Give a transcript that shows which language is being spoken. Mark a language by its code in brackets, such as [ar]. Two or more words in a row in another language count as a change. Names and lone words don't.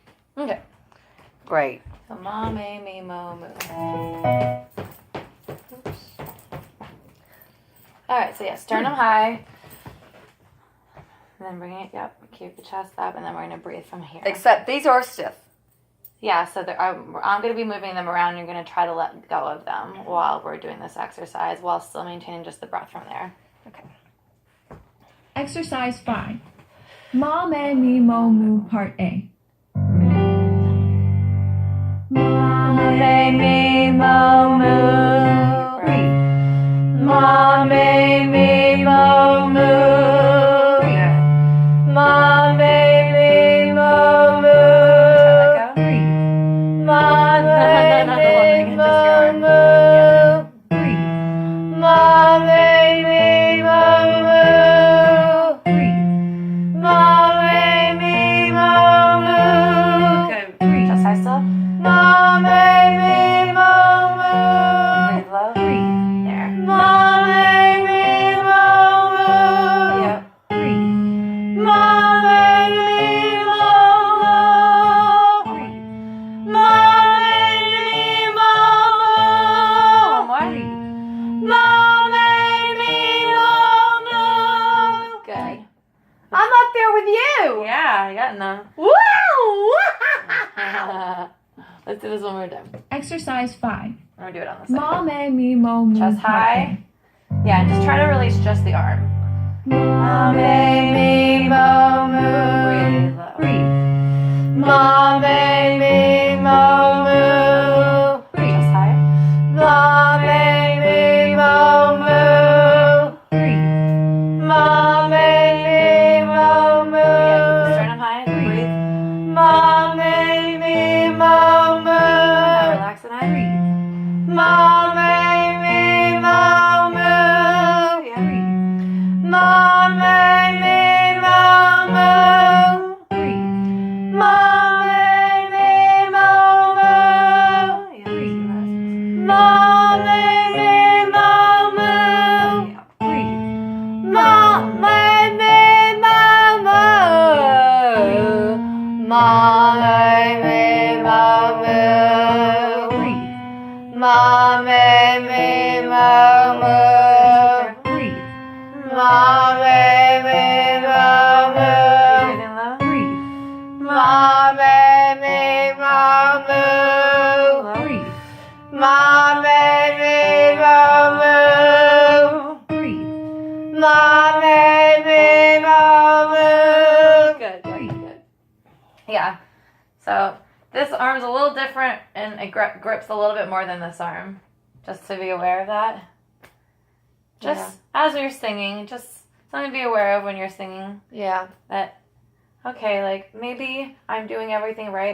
[en] Okay. Great. So ma, me, mo, moo. Oops. Alright, so yeah, sternum high. And then bring it, keep the chest up, and then we're going to breathe from here. Except these are stiff. Yeah, so I'm going to be moving them around. You're going to try to let go of them while we're doing this exercise, while still maintaining just the breath from there. Okay. Exercise 5. Ma, me, mo, moo, part A. Ma, me, mo, moo. Breathe. Ma, me, mo, moo. Ma, me, mo, moo. Let go. Ma, No, me, just your arm. moo. Ma, me, mo, moo. Ma, me, mo, moo. Good. Chest high still. Ma, me, mo, moo. Breathe low. There. Ma, me, mo, moo. Yep. Ma, me, mo, moo. Ma, me, mo, One moo. more. Ma, me, mo, moo. Good. I'm up there with you. Yeah, I got them. Woo! Let's do this one more time. Exercise 5. I'm going to do it on this side. Ma, me, mo, moo. Chest high. Yeah, and just try to release just the arm. Ma, me, mo, Breathe moo. low. Ma, me, mo, moo. Chest high. Ma, me, mo, moo. Ma, me, mo, moo. Yeah, keep the sternum high. Breathe. Ma, me, mo, Now moo. relax the neck. Ma, me, mo, moo. Yeah. Ma, me, mo, moo. Ma, me, mo, moo. Yeah, just relax. Ma, me, mo, moo. Yeah. Ma, me, mo, moo. Ma, me, mo, moo. Ma, me, mo, moo. Ma, me, mo, moo. Breathing low. Ma, me, mo, moo. Low. Ma, me, mo, moo. Ma, me, mo, moo. Good, good, good. Yeah. So this arm's a little different and it grips a little bit more than this arm. Just to be aware of that. Just as you're singing, just something to be aware of when you're singing. Yeah. That, okay, like maybe I'm doing everything right.